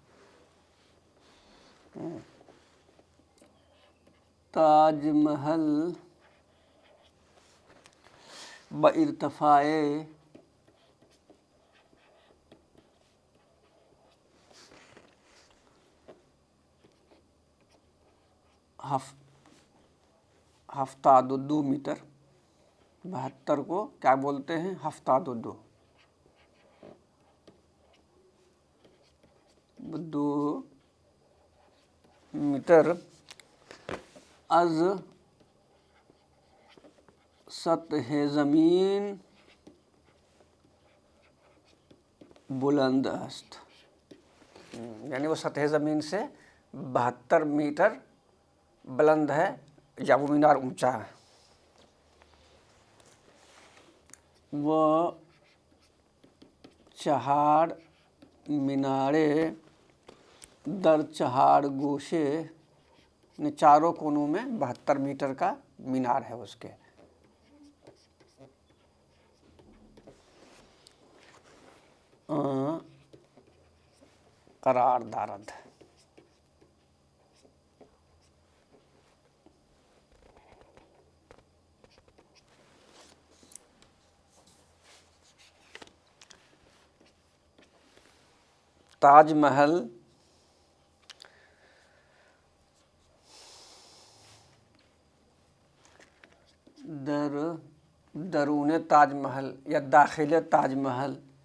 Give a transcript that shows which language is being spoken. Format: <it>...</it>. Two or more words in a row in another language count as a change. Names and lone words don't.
<fa>تاج محل بارتفاع 1 ہفتاد دو میٹر، 72</fa> <ur>کو کیا بولتے ہیں؟</ur> <fa>ہفتاد دو میٹر از سطح زمین بلند است،</fa> <ur>یعنی وہ سطح زمین سے 72 میٹر بلند ہے یا وہ مینار اونچا ہے۔</ur> <fa>وہ چہار مینارے در چہار گوشے،</fa> <ur>چاروں کونوں میں 72 میٹر کا مینار ہے اس کے۔</ur> <fa>قرار دارد، تاج محل درون تاج محل یا داخل تاج محل،</fa>